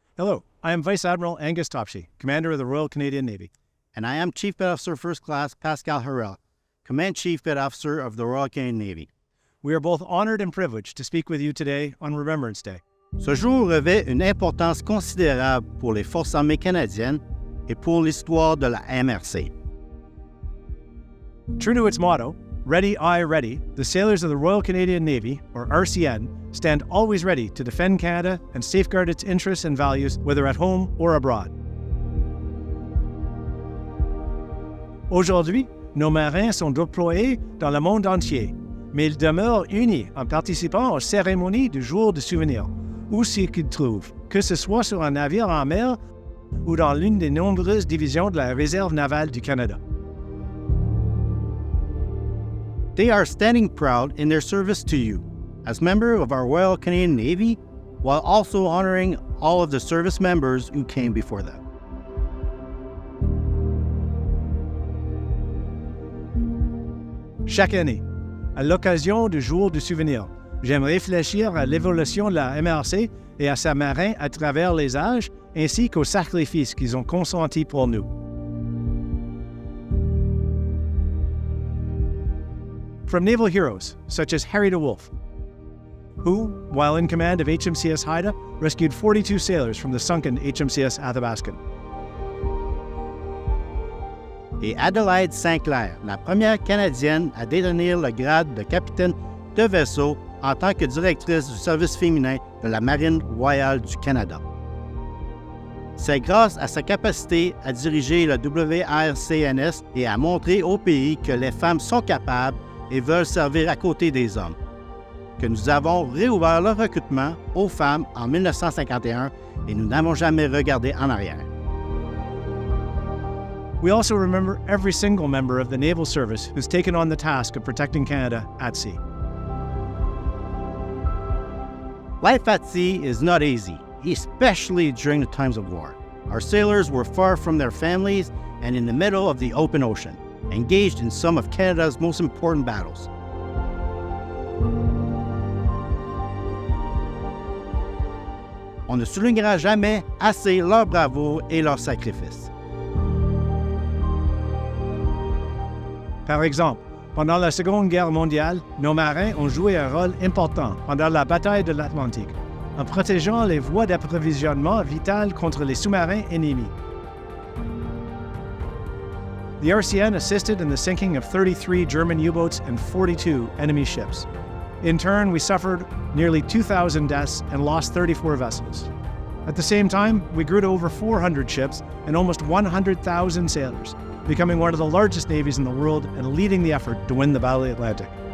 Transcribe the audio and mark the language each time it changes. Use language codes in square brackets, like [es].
[en] Hello, I am Vice Admiral Angus Topshee, Commander of the Royal Canadian Navy. And I am Chief Petty Officer First Class Pascal Harel, Command Chief Petty Officer of the Royal Canadian Navy. We are both honored and privileged to speak with you today on Remembrance Day. [fr] Ce jour revêt une importance considérable pour les Forces armées canadiennes et pour l'histoire de la MRC. [en] True to its motto, Ready, Aye, Ready, the sailors of the Royal Canadian Navy, or RCN, stand always ready to defend Canada and safeguard its interests and values, whether at home or abroad. [fr] Aujourd'hui, nos marins sont déployés dans le monde entier, mais ils demeurent unis en participant aux cérémonies du jour de souvenir, où ce qu'ils trouvent, que ce soit sur un navire en mer ou dans l'une des nombreuses divisions de la Réserve navale du Canada. [en] They are standing proud in their service to you, as members of our Royal Canadian Navy, while also honoring all of the service members who came before them. [fr] Chaque année, à l'occasion du jour du souvenir, j'aime réfléchir à l'évolution de la MRC et à ses marins à travers les âges, ainsi qu'aux sacrifices qu'ils ont consentis pour nous. [en] From naval heroes such as Harry DeWolf, who, while in command of HMCS Haida, rescued 42 sailors from the sunken HMCS Athabascan. [fr] Et Adelaide Sinclair, la première Canadienne à détenir le grade de capitaine de vaisseau en tant que directrice du service féminin de la Marine royale du Canada. C'est grâce à sa capacité à diriger le WRCNS et à montrer au pays que les femmes sont capables et veulent servir à côté des hommes, que nous avons réouvert le recrutement aux femmes en 1951 et nous n'avons jamais regardé en arrière. [en] We also remember every single member of the naval service who's taken on the task of protecting Canada at sea. Life at sea is not easy, especially during the times of war. Our sailors were far from their families and in the middle of the open ocean, engaged in some of Canada's most important battles. [fr] On ne soulignera jamais assez leur bravoure et leur sacrifice. Par exemple, pendant la Seconde Guerre mondiale, nos marins ont joué un rôle important pendant la bataille de l'Atlantique, en protégeant les voies d'approvisionnement vitales contre les sous-marins ennemis. [en] The RCN assisted in the sinking of 33 German U-boats and 42 enemy ships. In turn, we suffered nearly 2,000 deaths and lost 34 vessels. At the same time, we grew to over 400 ships and almost 100,000 sailors, becoming one of the largest navies in the world and leading the effort to win the Battle of the Atlantic.